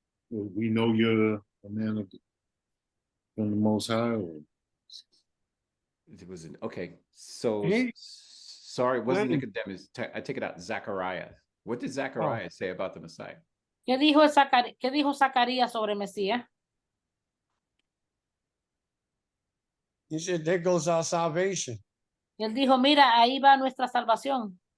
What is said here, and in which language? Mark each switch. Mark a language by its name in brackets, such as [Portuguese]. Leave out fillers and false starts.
[English] We know you're a man from the Most High. It wasn't okay. So He- sorry, it wasn't When- Nicodemus. I take it out. Zachariah. What did Zachariah say about the Messiah? [Spanish] ¿Qué dijo Zacarías sobre el Mesías? [English] He said, there goes our salvation. [Spanish] Y él dijo, mira, ahí va nuestra salvación.